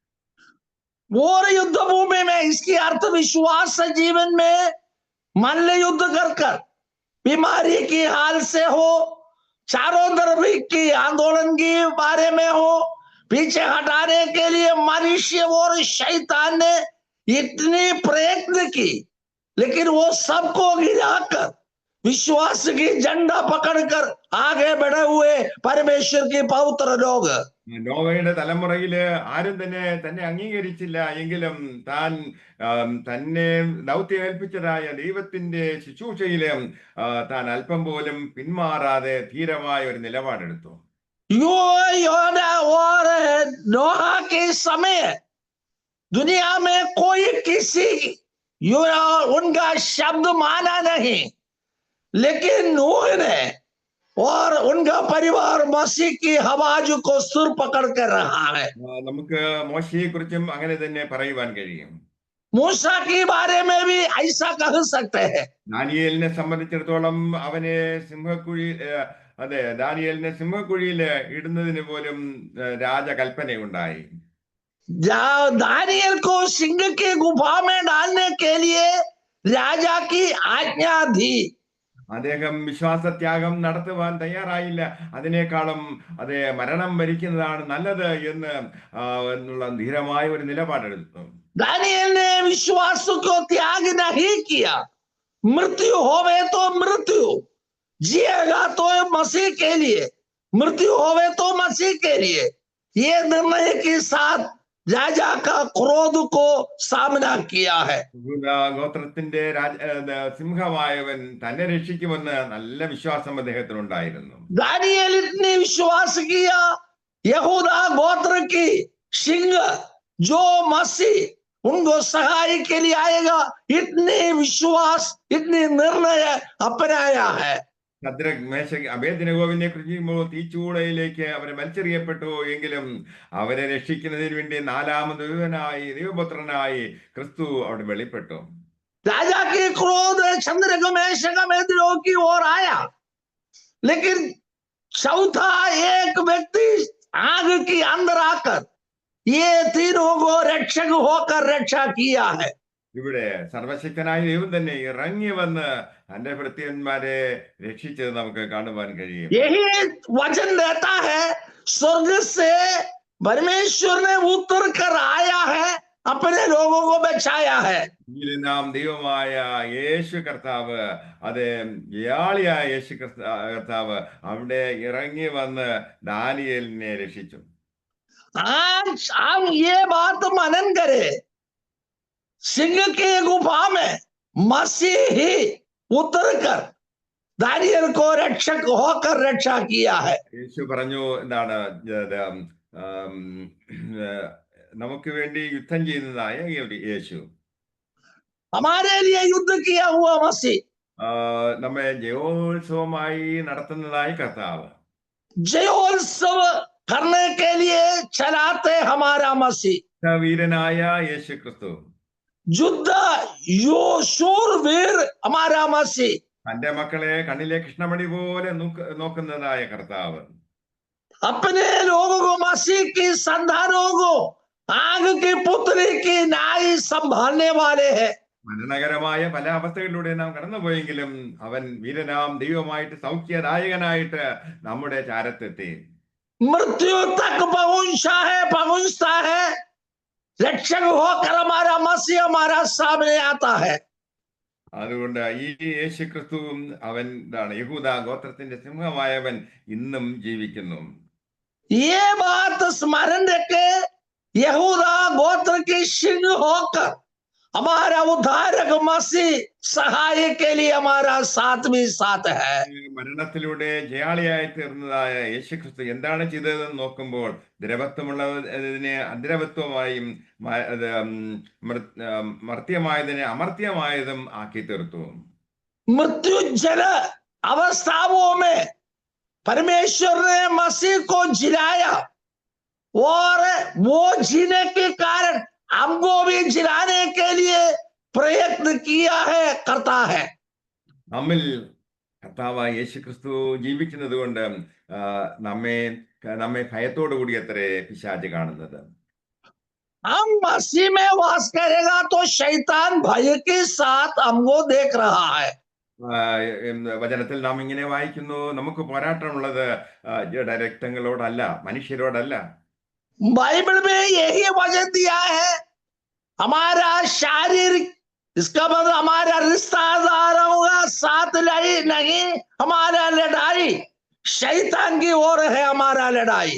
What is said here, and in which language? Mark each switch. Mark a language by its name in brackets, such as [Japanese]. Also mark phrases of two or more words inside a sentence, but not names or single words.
[Hindi] और युद्ध भूमि में इसकी अर्थ विश्वास जीवन में मल्ल युद्ध कर बीमारी की हाल से हो, चारों तरफ की आंदोलन के बारे में हो, पीछे हटाने के लिए मनुष्य और शैतान ने इतनी प्रयत्न की, लेकिन वो सबको गिराकर विश्वास की झंडा पकड़कर आगे बढ़े हुए परमेश्वर के पवित्र लोग. [Malayalam] നോവയുടെ തലമുറയില് ആരും തന്നെ അംഗീകരിച്ചില്ല എങ്കിലും തന്നെ ദൗത്യമേൽപ്പിച്ചതായ ദൈവത്തിന്റെ ശുശ്രൂഷയില് താൻ അല്പം പോലും പിന്മാറാതെ ധീരമായ ഒരു നിലപാടെടുത്തു. [Hindi] योना और नोहा के समय दुनिया में कोई किसी उनका शब्द माना नहीं, लेकिन नूह ने और उनका परिवार मसीह की आवाज को सुर पकड़ कर रहा है। [Malayalam] നമുക്ക് മോശയെ കുറിച്ചും അങ്ങനെ തന്നെ പറയുവാൻ കഴിയും. [Hindi] मूसा के बारे में भी ऐसा कह सकते हैं। [Malayalam] ദാനിയേലിനെ സംബന്ധിച്ചിടത്തോളം അവനെ സിംഹക്കുഴി അതെ, ദാനിയേലിനെ സിംഹക്കുഴിയിൽ ഇടുന്നതിന് പോലും രാജകൽപ്പനയുണ്ടായി. [Hindi] दानियल को सिंह की गुफा में डालने के लिए राजा की आज्ञा थी। [Malayalam] അദ്ദേഹം വിശ്വാസത്യാഗം നടത്തുവാൻ തയ്യാറായില്ല. അതിനേക്കാളും അതെ, മരണം വരിക്കുന്നതാണ് നല്ലത് എന്നുള്ള ധീരമായ ഒരു നിലപാടെടുത്തു. [Hindi] दानियल ने विश्वास को त्याग नहीं किया। मृत्यु होवे तो मृत्यु, जिएगा तो मसीह के लिए, मृत्यु होवे तो मसीह के लिए, ये निर्णय के साथ राजा का क्रोध को सामना किया है। [Malayalam] ഗോത്രത്തിന്റെ സിംഹമായവൻ തന്നെ രക്ഷിക്കുമെന്ന് നല്ല വിശ്വാസം അദ്ദേഹത്തിനുണ്ടായിരുന്നു. [Hindi] दानियल इतने विश्वास किया, यहूदा गोत्र की सिंह जो मसीह उनको सहाय के लिए आएगा, इतने विश्वास, इतने निर्णय अपनाया है। [Malayalam] ശദ്രക്, മേശക്, അബേദ്നെഗോവിനെ കുറിച്ച് തീച്ചൂളയിലേക്ക് അവരെ വലിച്ചെറിയപ്പെട്ടു എങ്കിലും അവരെ രക്ഷിക്കുന്നതിന് വേണ്ടി നാലാമത് ദൈവപുത്രനായി ക്രിസ്തു അവിടെ വെളിപ്പെട്ടു. [Hindi] राजा के क्रोध चंद्रक मेषक अबेदनेगो की ओर आया, लेकिन चौथा एक व्यक्ति आग के अंदर आकर ये तीनों को रक्षक होकर रक्षा किया है। [Malayalam] ഇവിടെ സർവശക്തനായ ദൈവം തന്നെ ഇറങ്ങി വന്ന് തന്റെ ഭൃത്യന്മാരെ രക്ഷിച്ചത് നമുക്ക് കാണുവാൻ കഴിയും. [Hindi] यही वचन देता है, स्वर्ग से परमेश्वर ने उतर कर आया है, अपने लोगों को बचाया है। [Malayalam] നാം ദൈവമായ യേശു കർത്താവ്, അതെ, യാളിയായ യേശു കർത്താവ് അവിടെ ഇറങ്ങി വന്ന് ദാനിയേലിനെ രക്ഷിച്ചു. [Hindi] आज हम ये बात मनन करें, सिंह की गुफा में मसीह ही उतर कर दानियल को रक्षक होकर रक्षा किया है। [Malayalam] യേശു പറഞ്ഞു, എന്താണ്, നമുക്ക് വേണ്ടി യുദ്ധം ചെയ്യുന്നതായ യേശു, [Hindi] हमारे लिए युद्ध किया हुआ मसीह, [Malayalam] നമ്മെ ജയോത്സവമായി നടത്തുന്നതായ കർത്താവ്, [Hindi] जयोत्सव करने के लिए चलाते हमारा मसीह, [Malayalam] വീരനായ യേശു ക്രിസ്തു, [Hindi] युद्ध यो शूरवीर हमारा मसीह, [Malayalam] തന്റെ മക്കളെ കണ്ണിലെ കൃഷ്ണമണി പോലെ നോക്കുന്നതായ കർത്താവ്, [Hindi] अपने लोगों को, मसीह की संतानों को आग की पुत्री की नाई संभालने वाले हैं। [Malayalam] മരണകരമായ പല അവസ്ഥകളിലൂടെ നാം കടന്നുപോയെങ്കിലും അവൻ വീരനാം ദൈവമായിട്ട് സൗഖ്യദായകനായിട്ട് നമ്മുടെ ചാരത്തെത്തി. [Hindi] मृत्यु तक पहुंचता है, रक्षक होकर हमारा मसीह हमारा सामने आता है। [Malayalam] അതുകൊണ്ട് ഈ യേശു ക്രിസ്തുവും അവൻ എന്താണ്, യഹൂദ ഗോത്രത്തിന്റെ സിംഹമായവൻ ഇന്നും ജീവിക്കുന്നു. [Hindi] ये बात स्मरण रखे, यहूदा गोत्र की सिंह होकर हमारा उद्धारक मसीह सहाय के लिए हमारा साथ भी साथ है। [Malayalam] മരണത്തിലൂടെ ജയാളിയായി തീർന്നതായ യേശു ക്രിസ്തു എന്താണ് ചെയ്തതെന്ന് നോക്കുമ്പോൾ ദ്രവത്വമുള്ളതിനെ അദ്രവത്വമായും മർത്യമായതിനെ അമർത്യമായതും ആക്കി തീർത്തു. [Hindi] मृत्यु जल अवस्थाओं में परमेश्वर ने मसीह को जिलाया, और वो जीने के कारण हमको भी जिलाने के लिए प्रयत्न किया है, करता है। [Malayalam] നമ്മിൽ കർത്താവായ യേശു ക്രിസ്തു ജീവിക്കുന്നത് കൊണ്ട് നമ്മെ ഭയത്തോടു കൂടി അത്രേ പിശാച് കാണുന്നത്. [Hindi] हम मसीह में वास करेगा तो शैतान भय के साथ हमको देख रहा है। [Malayalam] വചനത്തിൽ നാം ഇങ്ങനെ വായിക്കുന്നു, നമുക്ക് പോരാട്ടമുള്ളത് രക്തങ്ങളോടല്ല, മനുഷ്യരോടല്ല. [Hindi] बाइबल में यही वचन दिया है, हमारा शारीरिक, इसका मतलब हमारा रिश्तेदारों का साथ लड़ी नहीं, हमारा लड़ाई शैतान की ओर है, हमारा लड़ाई।